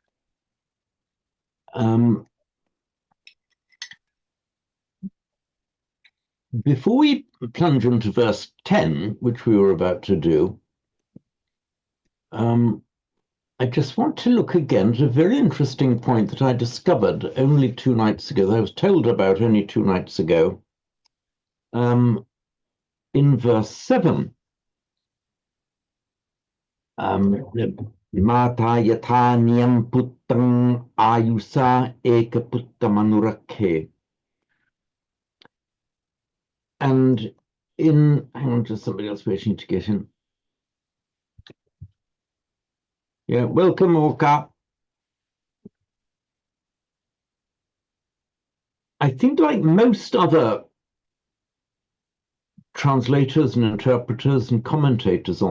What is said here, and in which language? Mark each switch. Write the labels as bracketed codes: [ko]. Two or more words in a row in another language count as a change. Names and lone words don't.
[en] Before we plunge into verse 10, which we were about to do, I just want to look again at a very interesting point that I discovered only 2 nights ago, that I was told about only 2 nights ago, in verse 7. [pi] Mata yatha niyam puttang ayusa eka puttamanurakkhe. [en] And hang on, just somebody else waiting to get in. Yeah, welcome, Orca. I think like most other translators and interpreters and commentators on